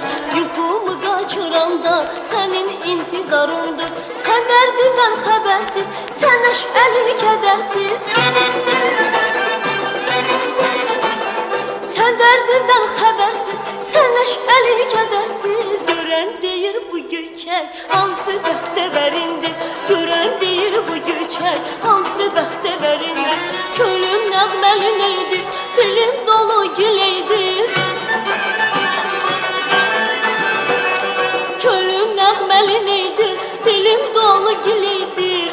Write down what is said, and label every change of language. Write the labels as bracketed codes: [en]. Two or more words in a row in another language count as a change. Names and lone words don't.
[az] Yuxumu kaçıranda senin intizarındır. [tr] Sen derdimden habersiz, sen neşeli kedersiz. Sen derdimden habersiz, sen neşeli kedersiz. [az] Gören deyir bu göçək hansı bəxtəvərindir. Gören deyir bu göçək hansı bəxtəvərindir. Könlüm nəğməli neydir, dilim dolu gileydir. Könlüm nəğməli neydir, dilim dolu gileydir.